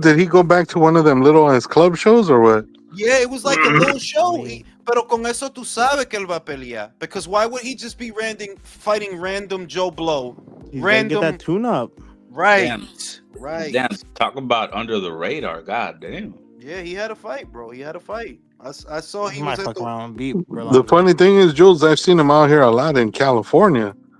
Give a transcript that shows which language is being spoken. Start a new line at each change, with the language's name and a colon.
English: Did he go back to one of them little ass club shows or what? Yeah, it was like a little show.
Spanish: Pero con eso tú sabes que él va a pelear.
English: Because why would he just be fighting random Joe Blow? Random. Get that tune-up. Right. Damn. Right. Damn. Talk about under the radar. God damn. Yeah, he had a fight, bro. He had a fight. I saw he might was fuck around and beat The funny thing is, Jules, I've seen him out here a lot in California.